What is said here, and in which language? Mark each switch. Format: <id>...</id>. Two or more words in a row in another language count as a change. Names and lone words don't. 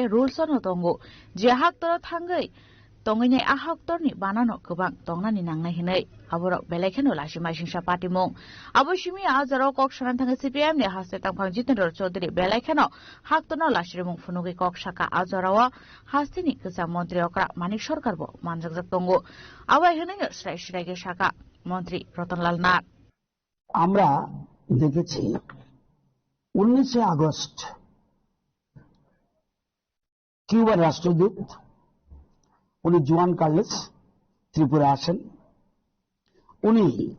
<trp>rules ono tongo je haktora thangai tongini a haktorni banano gobang tongnani nangnai hinai aborok belekheno lasimai singsa patimung aboshimi ajaro koksanan thanga CPM ni haste tangphang Jitendra Chaudhary belekheno haktorno lasirmung phunugi kok shaka ajarawa hastini kisa mantri okra Manik Sarkar bo manjakjak tongo abai hinai srai srai shaka মন্ত্রী রতনলাল নাথ</trp> <bn>আমরা দেখেছি 19 আগস্ট কিউবার রাষ্ট্রদূত উনি জুয়ান কার্লোস ত্রিপুরা আসেন।</bn>